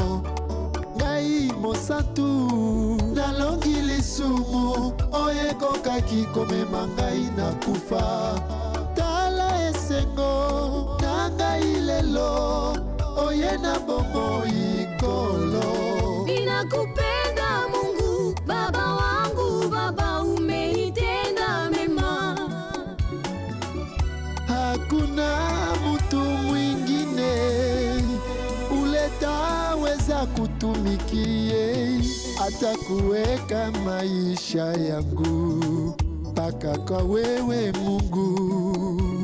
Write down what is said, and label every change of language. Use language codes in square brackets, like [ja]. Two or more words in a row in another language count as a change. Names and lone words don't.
[ln] Ngai mosantu nalongi lisumu oyo ekokaki komema ngai na kufa. Tala esengo na ngai lelo oye na bomoi kolo. [sw] Ninakupenda Mungu Baba wangu, Baba umenitenda mema. Hakuna mtu mwingine uleta naweza kutumikie hata kuweka maisha yangu mpaka kwa wewe Mungu.